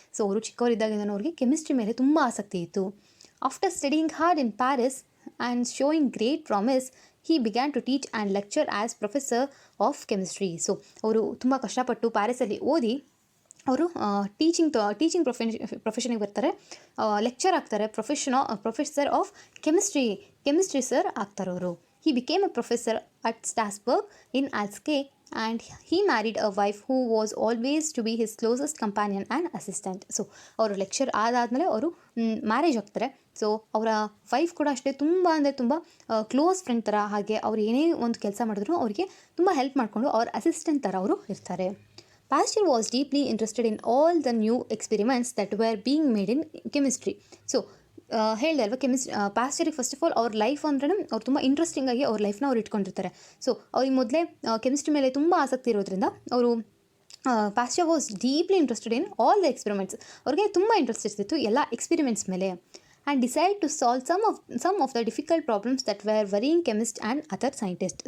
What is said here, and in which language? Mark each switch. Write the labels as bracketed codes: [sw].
[kn] So ಅವರು ಚಿಕ್ಕವರಿದ್ದಾಗಿಂದ ಅವ್ರಿಗೆ chemistry ಮೇಲೆ ತುಂಬ ಆಸಕ್ತಿ ಇತ್ತು. [en] After studying hard in Paris and showing great promise, he began to teach and lecture as professor of chemistry. [kn] So ಅವರು ತುಂಬ ಕಷ್ಟಪಟ್ಟು ಪ್ಯಾರಿಸಲ್ಲಿ ಓದಿ ಅವರು ಟೀಚಿಂಗ್ ಪ್ರೊಫೆಷನಿಗೆ ಬರ್ತಾರೆ, ಲೆಕ್ಚರ್ ಆಗ್ತಾರೆ, ಪ್ರೊಫೆಸರ್ ಆಫ್ ಕೆಮಿಸ್ಟ್ರಿ ಸರ್ ಆಗ್ತಾರೆ ಅವರು. [en] He became a professor at Strasbourg in Alsace and he married a wife who was always to be his closest companion and assistant. [kn] So ಅವರು ಲೆಕ್ಚರ್ ಆದಾದಮೇಲೆ ಅವರು marriage ಆಗ್ತಾರೆ. So ಅವರ wife ಕೂಡ ಅಷ್ಟೇ ತುಂಬ ಅಂದರೆ ತುಂಬ ಕ್ಲೋಸ್ ಫ್ರೆಂಡ್ ಥರ. ಹಾಗೆ ಅವ್ರು ಏನೇ ಒಂದು ಕೆಲಸ ಮಾಡಿದ್ರು ಅವರಿಗೆ ತುಂಬ ಹೆಲ್ಪ್ ಮಾಡಿಕೊಂಡು ಅವ್ರ ಅಸಿಸ್ಟೆಂಟ್ ಥರ ಅವರು ಇರ್ತಾರೆ. [en] Pasture was deeply interested in all the new experiments that were being made in chemistry. [kn] So ಹೇಳಿದೆ ಅಲ್ವಾ, ಪಾಸ್ಚರಿಗೆ ಫಸ್ಟ್ ಆಫ್ ಆಲ್ ಅವ್ರ ಲೈಫ್ ಅಂದ್ರೆ ಅವ್ರು ತುಂಬ ಇಂಟ್ರೆಸ್ಟಿಂಗ್ ಆಗಿ ಅವ್ರ ಲೈಫ್ನ ಅವ್ರು ಇಟ್ಕೊಂಡಿರ್ತಾರೆ. ಸೊ ಅವ್ರಿಗೆ ಮೊದಲೇ ಕೆಮಿಸ್ಟ್ರಿ ಮೇಲೆ ತುಂಬ ಆಸಕ್ತಿ ಇರೋದ್ರಿಂದ ಅವರು Pasteur [en] Was deeply interested in all the experiments. [kn] ಅವ್ರಿಗೆ ತುಂಬ ಇಂಟ್ರೆಸ್ಟ್ ಇರ್ತಿತ್ತು ಎಲ್ಲ ಎಕ್ಸ್ಪೆರಿಮೆಂಟ್ಸ್ ಮೇಲೆ. [en] And decide to solve some of the difficult problems that were worrying chemist and other scientist.